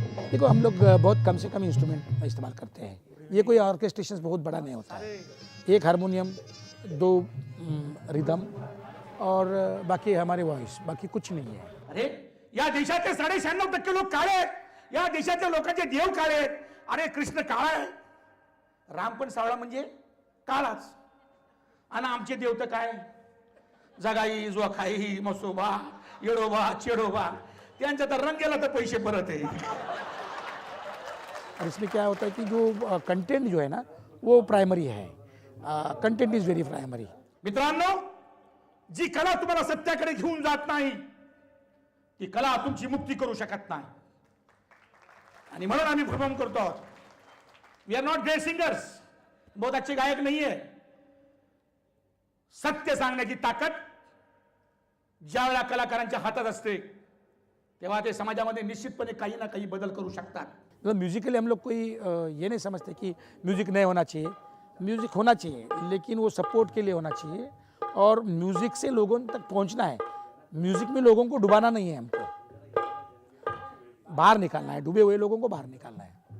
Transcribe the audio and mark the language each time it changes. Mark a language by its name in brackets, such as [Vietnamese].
[Hindi] देखो, हम लोग बहुत कम से कम इंस्ट्रूमेंट इस्तेमाल करते हैं। ये कोई ऑर्केस्ट्रेशन बहुत बड़ा नहीं होता है। एक हारमोनियम, 2 रिदम और बाकी हमारे वॉइस, बाकी कुछ नहीं है। [Marathi] अरे या देशाचे 96% लोक काळे आहेत, या देशाच्या लोकांचे देव काळे आहेत. अरे कृष्ण काळा आहे, राम पण सावळा म्हणजे काळाच. आणि आमचे देव तर काय, जगाई जोखाई मसोबा येडोबा चेडोबा, त्यांचा तर रंग गेला तर पैसे परत आहे. [Hindi] और इसमें क्या होता है कि जो कंटेंट जो है ना, वो प्राइमरी है। [English] Content is very primary. [Marathi] मित्रांनो, जी कला तुम्हाला सत्याकडे घेऊन जात नाही, ती कला तुमची मुक्ती करू शकत नाही. आणि म्हणून आम्ही परफॉर्म करतो आहोत. [English] we are not great singers, [Hindi] बहुत अच्छे गायक नहीं है. [Marathi] सत्य सांगण्याची ताकद ज्यावेळेला कलाकारांच्या हातात असते, तेव्हा ते समाजामध्ये निश्चितपणे काही ना काही बदल करू शकतात. [Hindi] मतलब म्यूजिकली हम लोग कोई ये नहीं समझते कि म्यूज़िक नहीं होना चाहिए। म्यूज़िक होना चाहिए, लेकिन वो सपोर्ट के लिए होना चाहिए और म्यूज़िक से लोगों तक पहुंचना है। म्यूज़िक में लोगों को डुबाना नहीं है, हमको बाहर निकालना है, डूबे हुए लोगों को बाहर निकालना है।